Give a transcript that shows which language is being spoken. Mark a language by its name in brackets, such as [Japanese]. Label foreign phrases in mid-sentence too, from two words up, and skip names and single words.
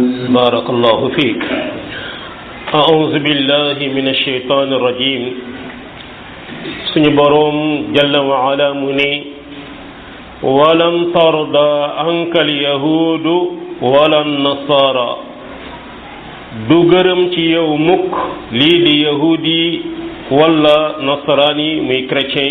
[Arabic] بارك الله فيك أعوذ بالله من الشيطان الرجيم [Wolof] suñu boroom [Arabic] جل وعلا [Wolof] mu ne [Arabic] ولن ترضى عنك اليهود ولا النصارى [Wolof] du gërëm ci yow mukk lii di yahuud yi wala nasaraan yi muy chrétiens